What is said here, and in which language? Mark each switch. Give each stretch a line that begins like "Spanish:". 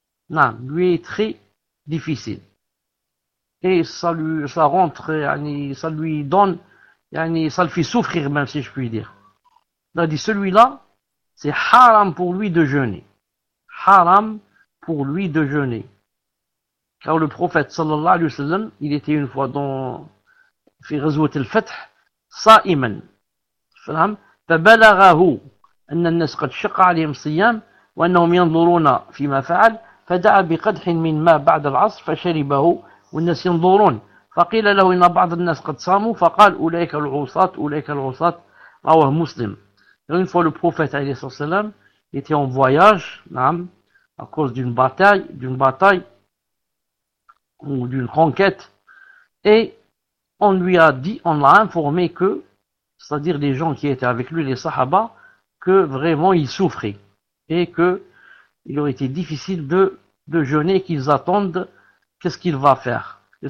French: Non, lui est très difficile. Et ça rentre, yani, ça lui donne, yani, ça le fait souffrir même, si je puis dire. Là, dit celui-là, c'est haram pour lui de jeûner. Haram pour lui de jeûner. Car le prophète, sallallahu alayhi wa sallam, il était une fois dans Ghazwat al-Fath, sa'iman.
Arabic: فبلغه أن الناس قد شق عليهم صيام وأنهم ينظرون فيما فعل فدعا بقدح من ماء بعد العصر فشربه والناس ينظرون فقيل له إن بعض الناس قد صاموا فقال أولئك العصاة أولئك العصاة رواه مسلم.
French: Une fois le prophète عليه الصلاة والسلام était en voyage, نعم, à cause d'une bataille ou d'une conquête, et on lui a dit, on l'a informé que, c'est-à-dire les gens qui étaient avec lui, les sahabas, que vraiment ils souffraient et que il aurait été difficile de jeûner et qu'ils attendent qu'est-ce qu'il va faire.